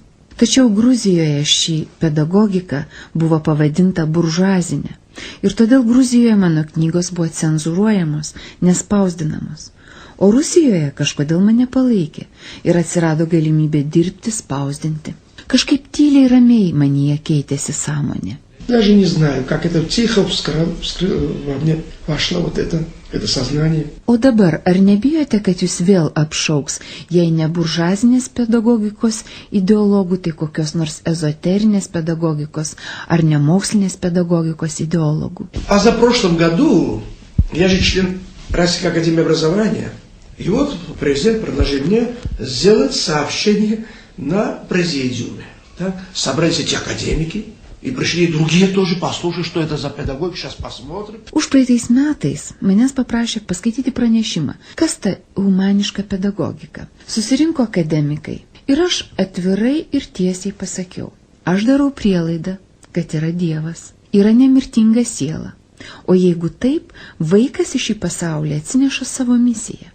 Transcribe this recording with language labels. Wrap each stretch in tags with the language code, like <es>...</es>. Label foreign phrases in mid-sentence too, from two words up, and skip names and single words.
<lt>Tačiau Gruzijoje šį pedagogiką buvo pavadinta buržuazinė. Ir todėl Gruzijoje mano knygos buvo cenzūruojamos, nespausdinamos. O Rusijoje kažkodėl mane palaikė ir atsirado galimybė dirbti, spausdinti. Kažkaip tyliai ramiai manyje keitėsi sąmonė.</lt> <ru>Даже не знаю, как это тихо во мне вошло вот это сознание.</ru> <lt>O dabar, ar nebijote, kad jūs vėl apšauks, jei ne buržuazinės pedagogikos ideologų, tai kokios nors ezoterinės pedagogikos ar nemokslinės pedagogikos ideologų?</lt> <ru>А за прошлом году я же член Российской академии образования. И вот президент предложил мне сделать сообщение на президиуме. Так? Собрались эти академики. И пришли и другие тоже послушать, что это за педагоги, сейчас посмотрим.</ru> <lt>Užpraeitais metais manęs paprašė paskaityti pranešimą, kas ta humaniška pedagogika. Susirinko akademikai ir aš atvirai ir tiesiai pasakiau. Aš darau prielaidą, kad yra Dievas, yra nemirtinga siela. O jeigu taip, vaikas į šį pasaulį atsineša savo misiją.</lt>